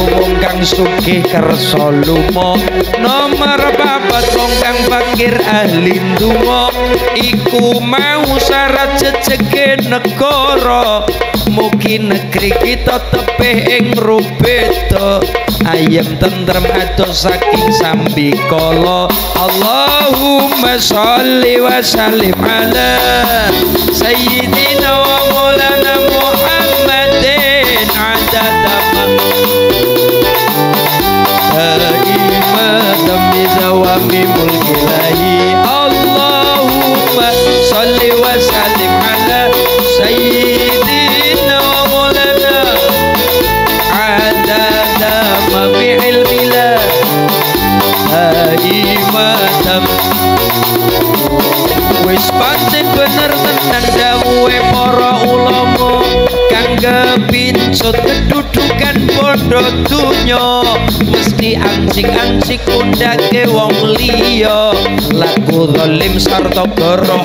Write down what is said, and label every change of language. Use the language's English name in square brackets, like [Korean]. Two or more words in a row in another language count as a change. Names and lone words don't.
[Javanese] wong kang sugih kersa lumo nomor papat wong kang fakir ahli ndonga iku mau syarat ceceke negara mugi negeri kita tepih ing rubeda ayem tentrem adoh saking sambikala [Arabic] اللهم صل وسلم على سيدنا ومولانا محمد عدد دائما بدوام ملك الله اللهم صل وسلم على سيدنا ومولانا عدد ما في علم دائما [Javanese] wis pancen bener tenan dawuhe para ulama kang kepincut kedudukan padha dunya mesti ancik-ancik undake wong liya laku zalim sarta goroh